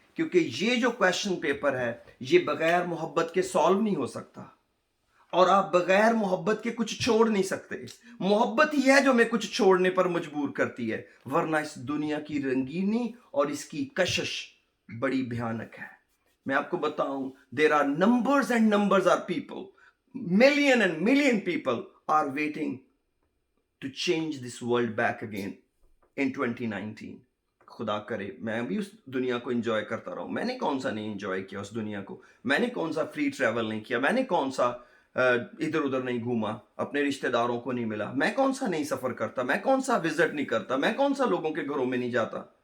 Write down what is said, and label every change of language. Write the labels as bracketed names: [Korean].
[Urdu] کیونکہ یہ جو کویشچن پیپر ہے یہ بغیر محبت کے سالو نہیں ہو سکتا، اور آپ بغیر محبت کے کچھ چھوڑ نہیں سکتے. محبت ہی ہے جو ہمیں کچھ چھوڑنے پر مجبور کرتی ہے، ورنہ اس دنیا کی رنگینی اور اس کی کشش بڑی بھیانک ہے. میں آپ کو بتاؤں، [English] there are numbers and numbers are people, million and million people are waiting to change this world back again in 2019. [Urdu] خدا کرے میں بھی اس دنیا کو انجوائے کرتا رہا ہوں. میں نے کون سا نہیں انجوائے کیا اس دنیا کو، میں نے کون سا فری ٹریول نہیں کیا، میں نے کون سا ادھر ادھر نہیں گھوما، اپنے رشتہ داروں کو نہیں ملا، میں کون سا نہیں سفر کرتا، میں کون سا وزٹ نہیں کرتا، میں کون سا لوگوں کے گھروں میں نہیں جاتا.